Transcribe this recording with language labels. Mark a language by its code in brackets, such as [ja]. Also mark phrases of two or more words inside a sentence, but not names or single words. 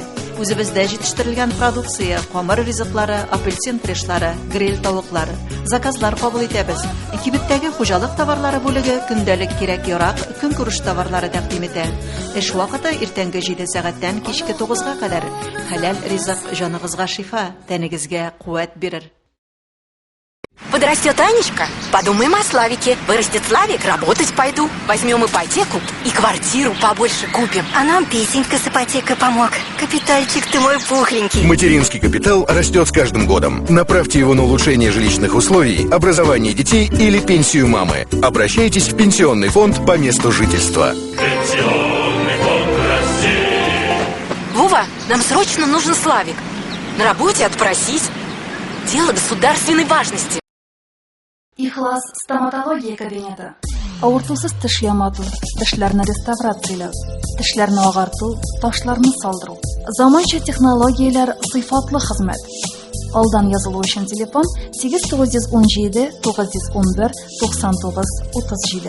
[tt] Үзебездә җитештерелгән продукция, камыр ризыклары, апельсин фрешлары, гриль тавыклары. Заказлар кабул итәбез. Кибеттәге хуҗалык товарлары бүлеге көндәлек кирәк-ярак, көнкүреш товарлары тәкъдим итә. Эш вакыты иртәнге 7 сәгатьтән кичке 9-га кадәр. Хәләл ризык җаныгызга шифа, тәнегезгә куәт бирер. [ru] Подрастет Анечка, подумаем о Славике. Вырастет Славик, работать пойду. Возьмем ипотеку и квартиру побольше купим. А нам Песенька с ипотекой помог. Капитальчик ты мой пухленький. Материнский капитал растет с каждым годом. Направьте его на улучшение жилищных условий, образование детей или пенсию мамы. Обращайтесь в пенсионный фонд по месту жительства. Пенсионный фонд России. Вова, нам срочно нужен Славик. На работе отпросись. Дело государственной важности. [tt] Ихлас стоматология кабинеты. Авыртусыз теш ямату, тешләрне реставрацияләү, тешләрне агарту, ташларны салдыру. Заманча технологияләр, сыйфатлы хезмәт. Алдан язылу өчен телефон 8917 911 9937.